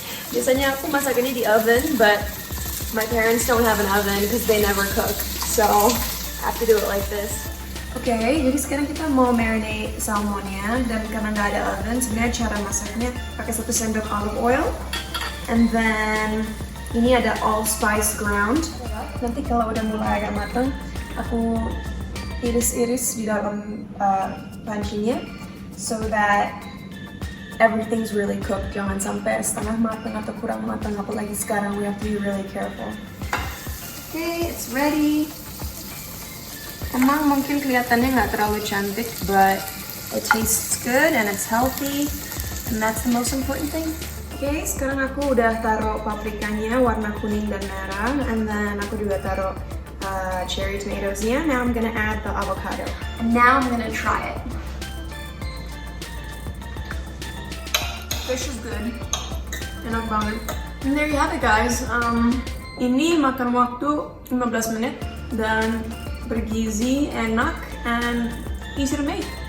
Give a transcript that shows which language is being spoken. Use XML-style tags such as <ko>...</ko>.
<id>Biasanya aku masak ini di oven,</id> <en>but my parents don't have an oven because they never cook, so I have to do it like this.</en> <id>Oke, jadi sekarang kita mau marinate salmonnya, dan karena nggak ada oven, sebenarnya cara masaknya pakai 1 sendok olive oil,</id> <en>and then</en> <id>ini ada allspice ground. Nanti kalau udah mulai agak matang, aku iris-iris di dalam pancinya,</id> <en>so that everything's really cooked.</en> <id>Jangan sampai setengah matang atau kurang matang, apalagi sekarang</id> <en>we have to be really careful. Okay, it's ready.</en> <id>Emang mungkin kelihatannya nggak terlalu cantik,</id> <en>but it tastes good and it's healthy, and that's the most important thing.</en> <id>Okay, sekarang aku udah taruh paprikanya warna kuning dan merah,</id> <en>and then</en> <id>aku juga taruh cherry tomatoesnya.</id> <en>Now I'm gonna add the avocado, and now I'm gonna try it. Fish is good,</en> <id>enak banget.</id> <en>And there you have it guys.</en> <id>Ini makan waktu 15 menit dan bergizi, enak,</id> <en>and easy to make.</en>